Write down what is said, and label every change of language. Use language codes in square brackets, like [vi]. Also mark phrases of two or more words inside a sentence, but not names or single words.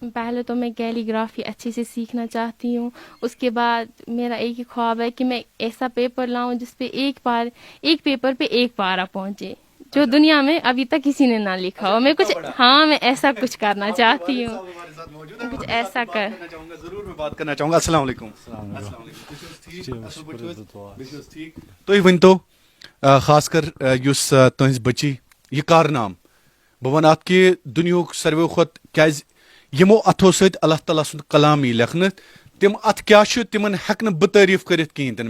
[ur] پہلے تو میں کیلی گرافی اچھے سے سیکھنا چاہتی ہوں. اس کے بعد میرا ایک ہی خواب ہے کہ میں ایسا پیپر لاؤں جس پہ ایک پیپر پہ 1 پارہ پہنچے, جو دنیا میں ابھی تک کسی نے نہ لکھا ہو. میں ایسا کچھ کرنا چاہتی ہوں, کچھ ایسا کر. ضرور میں بات کرنا چاہوں گا. [ar] السلام علیکم. [ks] تُہۍ ؤنۍتو خاص کر یُس تُہنٛز بچی یہ کارنام, بہٕ وَنہٕ اَتھ کہِ دُنیُہُک ساروِیو کھۄتہٕ کیازِ یِمو اَتھو سۭتۍ اللہ تعالیٰ سُنٛد کلام یی لیکھنہٕ, تِم اَتھ کیاہ چھُ تِمن ہٮ۪کہٕ نہٕ بہٕ تعریٖف کٔرِتھ کِہیٖنۍ تہِ نہٕ.